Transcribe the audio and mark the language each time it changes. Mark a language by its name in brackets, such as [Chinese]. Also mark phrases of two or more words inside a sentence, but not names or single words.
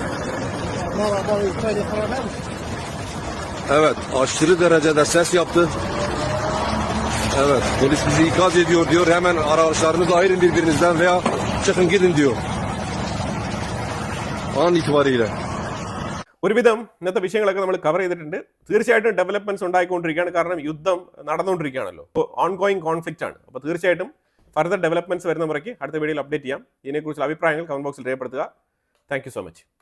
[Turkish] Evet, aşırı derecede ses yaptı. Evet, polis bizi ikaz ediyor diyor. Hemen araçlarınızı ayırın birbirinizden veya çıkın gidin diyor. An itibariyle. [Malayalam] ഒരുവിധം ഇന്നത്തെ വിഷയങ്ങളൊക്കെ നമ്മൾ കവർ ചെയ്തിട്ടുണ്ട്. തീർച്ചയായിട്ടും ഡെവലപ്മെന്റ്സ് ഉണ്ടായിക്കൊണ്ടിരിക്കുകയാണ്. കാരണം യുദ്ധം നടന്നുകൊണ്ടിരിക്കുകയാണല്ലോ. [English] ongoing conflict [Malayalam] ആണ്. അപ്പോൾ തീർച്ചയായിട്ടും [English] further developments [Malayalam] വരുന്ന മുറയ്ക്ക് അടുത്ത വീഡിയോയിൽ അപ്ഡേറ്റ് ചെയ്യാം. ഇതിനെക്കുറിച്ചുള്ള അഭിപ്രായങ്ങൾ കമന്റ് ബോക്സിൽ രേഖപ്പെടുത്തുക. [English] thank you so much.